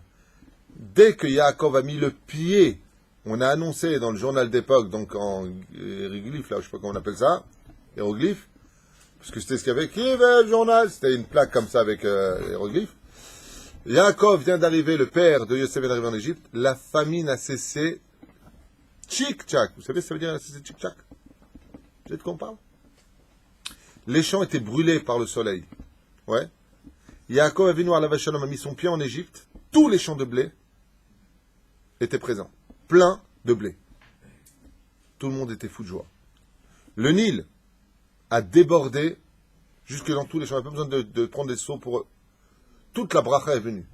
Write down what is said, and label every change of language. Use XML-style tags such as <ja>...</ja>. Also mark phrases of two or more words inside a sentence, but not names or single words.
<fr>Dès que Yaakov a mis le pied, on a annoncé dans le journal d'époque, donc en hiéroglyphe, là, je ne sais pas comment on appelle ça, hiéroglyphe, parce que c'était ce qu'il y avait, qui avait le journal, c'était une plaque comme ça avec hiéroglyphe. Yaakov vient d'arriver, le père de Yosef vient d'arriver en Égypte, la famine a cessé, tchik-tchak. Vous savez ce que ça veut dire, a cessé tchik-tchak? Vous savez de quoi on parle? Les champs étaient brûlés par le soleil. Ouais. Yaakov Avinu</fr> <he>עליו השלום</he> <fr>a mis son pied en Égypte, tous les champs de blé étaient présents, plein de blé. Tout le monde était fou de joie. Le Nil a débordé jusque dans tous les champs. Il n'y a pas besoin de prendre des seaux pour eux. Toute la bracha est venue.</fr>